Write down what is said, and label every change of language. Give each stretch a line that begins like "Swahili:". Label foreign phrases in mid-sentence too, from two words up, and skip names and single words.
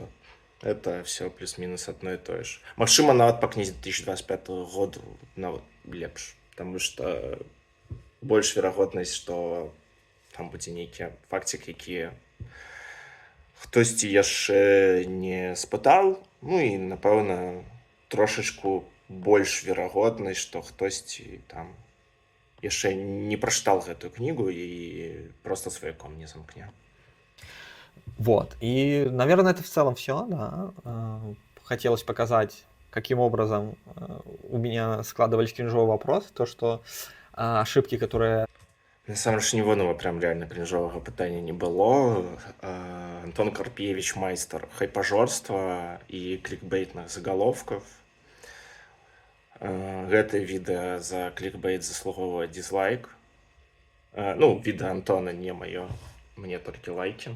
Russian: Это все
Belarusian: плюс-мінус одно і тое ж. Магчыма, нават па кнізе 2025 году нават лепш, таму што больш верагоднасць, што там будзе нейкі факцік, які хтосьці яшчэ не спытаў, ну і, напэўна, трошачку больш верагоднасць, што хтосьці там яшчэ не прачытаў гэтую кнігу і просто сваяком не замкне. Вот.
Russian: И, наверное, это в целом все, да. Хотелось показать, каким образом у меня складывались кринжовые вопросы, то, что ошибки, которые...
Belarusian: Насамрэч, ніводнага прям реально кринжовага пытання не было. Антон Карп'евич майстар хайпажорства і клікбейтных заголовков. Гэта відэа за клікбейт заслуговвае дизлайк. Ну, відэа Антона не маё, мне толькі лайкі.